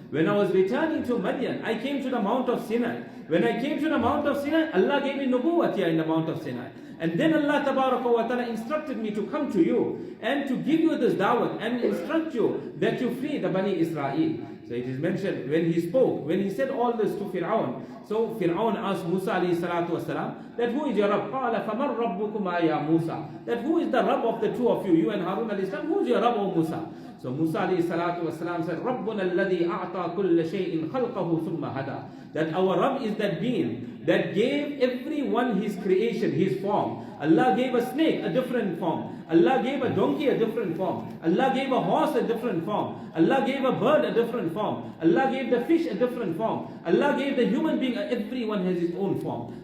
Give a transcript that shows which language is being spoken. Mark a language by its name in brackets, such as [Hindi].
[English] When I was returning to Madian, I came to the Mount of Sinai. When I came to the Mount of Sinai, Allah gave me nubuwwat here in the Mount of Sinai. And then Allah Tabaraka wa Ta'ala instructed me to come to you and to give you this da'wah and instruct you that you flee the Bani Israel. So it is mentioned when he spoke, when he said all this to Fir'aun. So Fir'aun asked Musa alayhi salatu wasalam that who is your Rabb? [Arabic] قَالَ فَمَنْ رَبُّكُمَا يَا Musa. [English] That who is the Rabb of the two of you and Harun alayhi salam? Who is your Rabb, O Musa? So Musa alayhi salatu wasalam said, [Arabic] رَبُّنَا الَّذِي أَعْطَى كُلَّ شَيْءٍ خَلْقَهُ ثُمَّ هَدَى. [English] That our Rabb is that being that gave everyone his creation, his form. Allah gave a snake a different form. Allah gave a donkey a different form. Allah gave a horse a different form. Allah gave a bird a different form. Allah gave the fish a different form. Allah gave the human being, everyone has his own form.